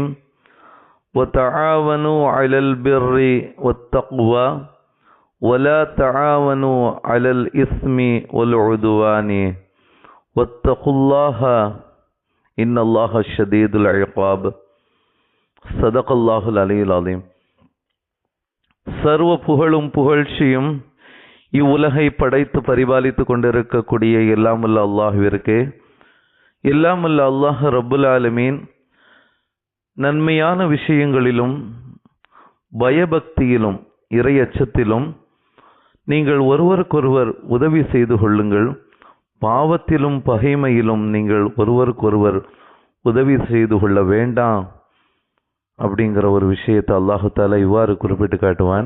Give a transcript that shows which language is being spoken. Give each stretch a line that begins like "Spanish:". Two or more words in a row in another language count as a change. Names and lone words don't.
Arabic: وتعاونوا على البر والتقوى ولا تعاونوا على الإثم والعدوان واتقوا الله إن الله شديد العقاب. صدق الله العلي العظيم.
Tamil: சர்வ புகழும் புகழ்ச்சியும் இவ்வுலகை படைத்து பரிபாலித்து கொண்டிருக்கக்கூடிய எல்லாமல்ல அல்லாஹ்விற்கு, எல்லாமல்ல அல்லாஹ்
Arabic: رب العالمين
Tamil: நன்மையான விஷயங்களிலும் பயபக்தியிலும் இறையச்சத்திலும் நீங்கள் ஒருவருக்கொருவர் உதவி செய்து கொள்ளுங்கள், பாவத்திலும் பகைமையிலும் நீங்கள் ஒருவருக்கொருவர் உதவி செய்து கொள்ள வேண்டாம் அப்படிங்கிற ஒரு விஷயத்தை
Arabic: الله تعالى
Tamil: இவ்வாறு குறிப்பிட்டு காட்டுவான்.